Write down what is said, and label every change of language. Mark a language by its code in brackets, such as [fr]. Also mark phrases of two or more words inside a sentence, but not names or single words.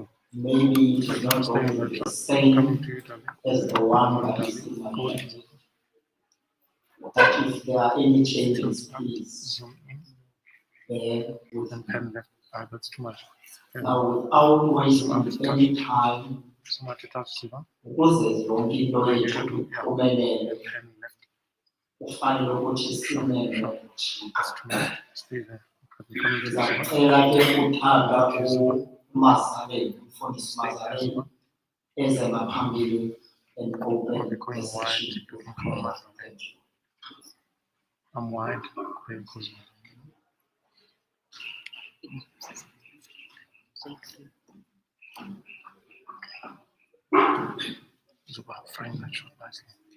[en] Maybe it is not going to be the same as the one that is in my head. But if there are any changes, please. Zoom in. That's too much. Now, without wasting any time, So much to touch, Zuba. because there's long into it, [xh] ufanele ukuthi simele [en] Stay there. [xh] ndizawucela ke uthanda uMazaleni, umfundisi Mazaleni eze ngaphambili [en] and open the session with prayer. Thank you. I'm wide. Because Zuba, frame that shot nicely.